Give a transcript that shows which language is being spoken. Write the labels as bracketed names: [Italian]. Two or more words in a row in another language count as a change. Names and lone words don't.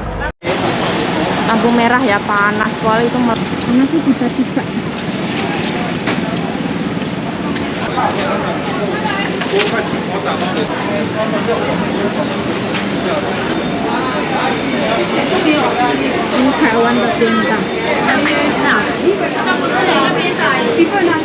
[Indonesian] Lampu merah ya, panas sekali itu. Panas sih tiba-tiba. Ini Taiwan [Chinese] 的便当。这个不是那个边的，一份呢？